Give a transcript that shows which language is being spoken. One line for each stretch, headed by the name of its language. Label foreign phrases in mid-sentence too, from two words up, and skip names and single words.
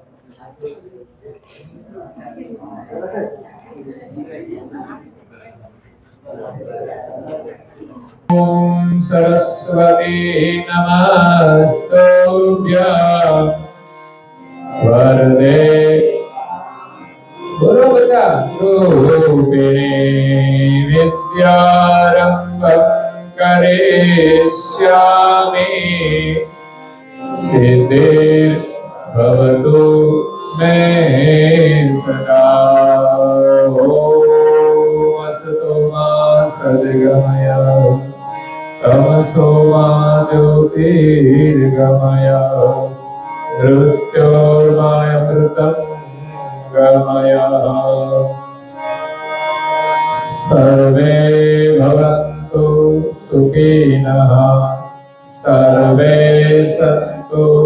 Sanskrit: ॐ सरस्वती नमस्तुभ्यं वरदे रूपिणे विद्यारम्भं करिष्यामि सिद्धिर्भवतु मे सदा. ઓમ सद्गमय तमसो मा ज्योतिर्गमय मृत्योर्मामृतं गमय सर्वे भवन्तु सुखिनः सर्वे सन्तु